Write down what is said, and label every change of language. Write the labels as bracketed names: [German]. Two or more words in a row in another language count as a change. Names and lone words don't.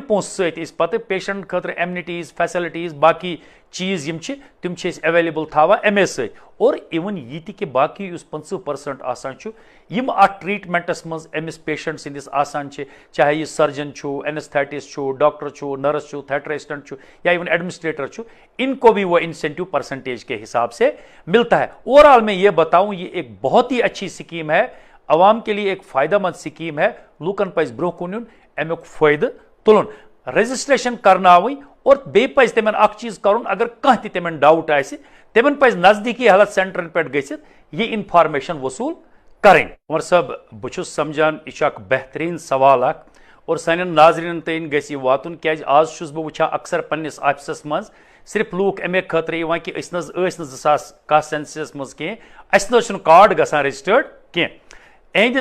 [Kashmiri] پونٛسہٕ سۭتۍ أسۍ پتہٕ پیشنٹ خٲطرٕ [English] amenities facilities [Kashmiri] باقٕے چیٖز یِم چھِ تِم چھِ أسۍ ایویلیبل تھاوان اَمے سۭتۍ اور اِوٕن یہِ تہِ کہِ باقٕے یُس 50% آسان چھُ یِم اتھ ٹریٖٹمنٹس منٛز أمِس پیشنٹ سٕنٛدِس آسان چھِ چاہے یہِ سرجن چھُ اینستھیٹسٹ چھُ ڈاکٹر چھُ نرس چھُ [English] theatre assistant [Kashmiri] چھُ یا [English] even administrator [Kashmiri] چھُ [Urdu] ان کو بھی وہ انسینٹیو پرسنٹیج کے حساب سے ملتا ہے اوور آل میں یہ بتاؤں یہ ایک بہت ہی اچھی اسکیم ہے عوام کے لیے ایک فائدہ مند سکیم ہے [Kashmiri] لوکن پز برونٛہہ کُن یُن امیُک فٲیدٕ تُلُن رجسٹریشن کرناوٕنۍ اور بیٚیہِ پزِ تِمن اکھ چیٖز کرُن اگر کانٛہہ تہِ تِمن ڈاوُٹ آسہِ تِمن پزِ نزدیٖکی ہیلتھ سینٹرن پٮ۪ٹھ گٔژھِتھ یہِ انفارمیشن وصوٗل کرٕنۍ عمر صٲب بہٕ چھُس سمجھان یہِ چھُ اکھ بہتریٖن سوال اکھ اور سانٮ۪ن ناظریٖنن تام گژھِ یہِ واتُن کیازِ آز چھُس بہٕ وٕچھان اکثر پننِس آفسس منٛز صرف لوٗکھ امے خٲطرٕ یِوان کہِ أسۍ نہ حظ ٲسۍ نہٕ 2010 سینسس منٛز کینٛہہ اَسہِ نہ حظ چھُنہٕ کارڈ گژھان رجسٹٲرڈ کینٛہہ اہندِ